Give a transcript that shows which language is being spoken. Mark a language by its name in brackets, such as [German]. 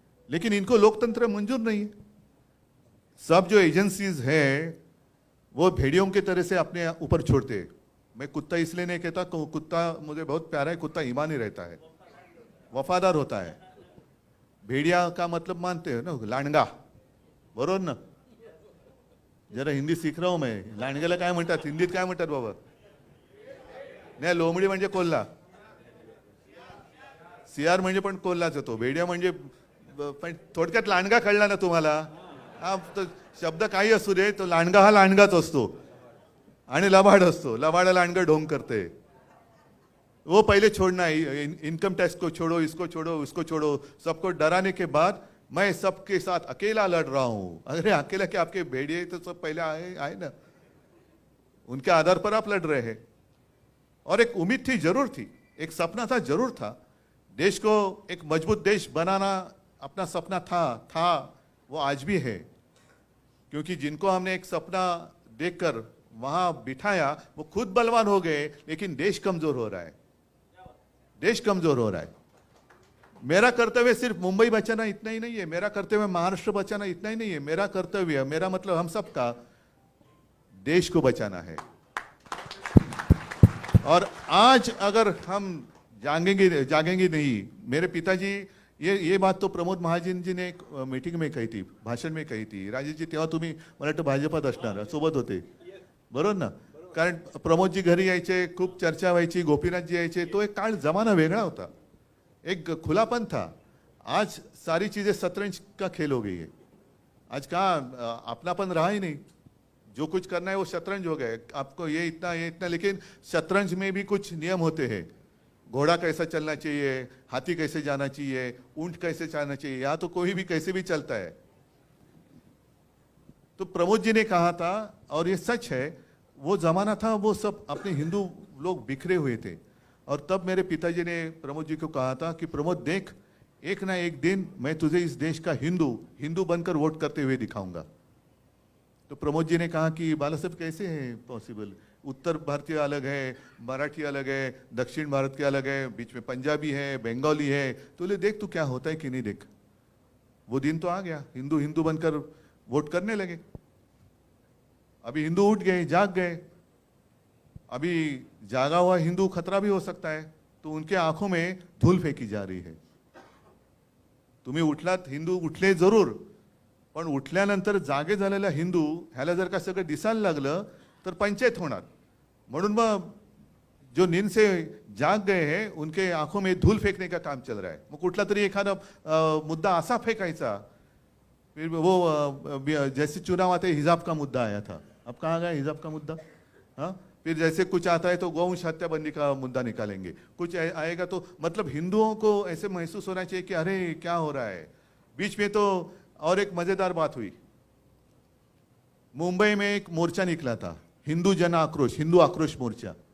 [Hindi] लेकिन इनको लोकतंत्र मंजूर नहीं है। सब जो एजेंसीज है वो भेड़ियों की तरह से अपने ऊपर छोड़ते हैं। मैं कुत्ता इसलिए नहीं कहता, कुत्ता मुझे बहुत प्यारा है, कुत्ता ईमानी रहता है, वफादार होता है। भेड़िया का मतलब मानते हो ना, लांडगा, [Marathi] बरोबर ना? [Hindi] जरा हिंदी सीख रहा हूं मैं। [Marathi] लांडग्याला काय म्हणतात हिंदीत? काय म्हणतात बाबा? नाही, लोमडी म्हणजे कोल्हा, CR म्हणजे पण कोल्हाच होतो, भेडिया म्हणजे पण थोडक्यात लांडगा कळला ना तुम्हाला? हा तो शब्द काही असू दे, तो लांडगा हा लांडगाच असतो आणि लबाड असतो, लबाडा लांडगा ढोंग करते. [Hindi] वो पहले छोड़ना, इनकम टैक्स को छोड़ो, इसको छोड़ो, उसको छोड़ो, सबको डराने के बाद मैं सबके साथ अकेला लड़ रहा हूं. अरे अकेला क्या, आपके भेड़िए तो सब पहले आए आए ना, उनके आधार पर आप लड़ रहे हैं. और एक उम्मीद थी, जरूर थी, एक सपना था, जरूर था. देश को एक मजबूत देश बनाना अपना सपना था, वो आज भी है. क्योंकि जिनको हमने एक सपना देखकर वहां बिठाया वो खुद बलवान हो गए, लेकिन देश कमजोर हो रहा है, देश कमजोर हो रहा है. मेरा कर्तव्य सिर्फ मुंबई बचाना इतना ही नहीं है, मेरा कर्तव्य महाराष्ट्र बचाना इतना ही नहीं है. मेरा कर्तव्य, मेरा मतलब हम सबका देश को बचाना है. और आज अगर हम जागेंगे नहीं, मेरे पिताजी, ये बात तो प्रमोद महाजन जी ने एक मीटिंग में कही थी, भाषण में कही थी. [Marathi] राजेश जी तेव्हा तुम्ही मला वाटतं भाजपात असणार, सोबत होते बरोबर ना? कारण प्रमोदजी घरी यायचे, खूप चर्चा व्हायची, गोपीनाथजी यायचे. तो एक काळ जमाना वेगळा होता, [Hindi] एक खुलापन था. आज सारी चीजें शतरंज का खेल हो गई है. आज कहाँ अपनापन रहा ही नहीं, जो कुछ करना है वो शतरंज हो गए. आपको ये इतना, लेकिन शतरंज में भी कुछ नियम होते हैं. घोड़ा कैसा चलना चाहिए, हाथी कैसे जाना चाहिए, ऊंट कैसे जाना चाहिए. यहाँ तो कोई भी कैसे भी चलता है. तो प्रमोद जी ने कहा था, और ये सच है, वो जमाना था, वो सब अपने हिंदू लोग बिखरे हुए थे. और तब मेरे पिताजी ने प्रमोद जी को कहा था कि प्रमोद देख, एक ना एक दिन मैं तुझे इस देश का हिंदू बनकर वोट करते हुए दिखाऊंगा. तो प्रमोद जी ने कहा कि बाला साहब कैसे है पॉसिबल, उत्तर भारतीय अलग है, मराठी अलग है, दक्षिण भारत के अलग है, बीच में पंजाबी है, बंगाली है. तो ले देख तू क्या होता है कि नहीं. देख वो दिन तो आ गया, हिंदू बनकर वोट करने लगे. अभी हिंदू उठ गए, जाग गए. अभी जागा हुआ हिंदू खतरा भी हो सकता है. तो उनके आंखों में धूल फेकी जा रही है. [Marathi] तुम्ही उठलात, हिंदू उठले जरूर, पण उठल्यानंतर जागे झालेला हिंदू ह्याला जर का सगळं दिसायला लागलं तर पंचायत होणार. म्हणून मग [Hindi] जो नींद से जाग गए हैं उनके आंखों में धूल फेंकने का काम चल रहा है. [Marathi] मग कुठला तरी एखादा मुद्दा असा फेकायचा. [Hindi] फिर वो जैसे चुनाव आते हिजाब का मुद्दा आया था, अब कहाँ गया हिजाब का मुद्दा? हाँ, फिर जैसे कुछ आता है तो गौवंश हत्याबंदी का मुद्दा निकालेंगे. कुछ आएगा तो मतलब हिंदुओं को ऐसे महसूस होना चाहिए कि अरे क्या हो रहा है. बीच में तो और एक मजेदार बात हुई. मुंबई में एक मोर्चा निकला था, हिंदू जन आक्रोश, हिंदू आक्रोश मोर्चा.